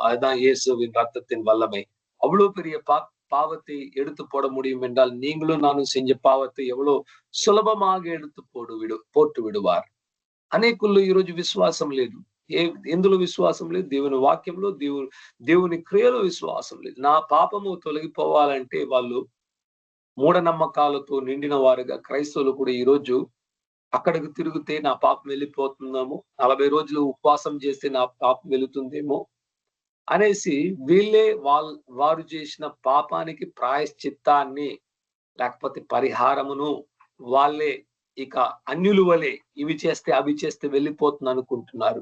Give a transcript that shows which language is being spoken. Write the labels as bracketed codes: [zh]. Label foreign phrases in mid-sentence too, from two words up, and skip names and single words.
[ta] அதுதான் இயேசுவின் ரத்தத்தின் வல்லமை. அவ்வளவு பெரிய பாவத்தை எடுத்து போட முடியும் என்றால் நீங்களும் நானும் செஞ்ச பாவத்தை எவ்வளவு సులభமாக எடுத்து போட்டு విడువారు. [te] అనేకుల్లో ఈరోజు విశ్వాసం లేదు. ఎందులో విశ్వాసం లేదు? దేవుని వాక్యంలో, దేవుని క్రియలో విశ్వాసం లేదు. నా పాపము తొలగిపోవాలంటే వాళ్ళు మూఢనమ్మకాలతో నిండిన వారుగా క్రైస్తవులు కూడా ఈరోజు అక్కడికి తిరిగితే నా పాపం వెళ్ళిపోతుందేమో, 40 రోజులు ఉపవాసం చేస్తే నా పాపం వెళుతుందేమో అనేసి వీళ్ళే వారు చేసిన పాపానికి ప్రాయశ్చిత్తాన్ని లేకపోతే పరిహారమును వాళ్ళే ఇక అన్యులు వలె ఇవి చేస్తే అవి చేస్తే వెళ్ళిపోతుంది అనుకుంటున్నారు.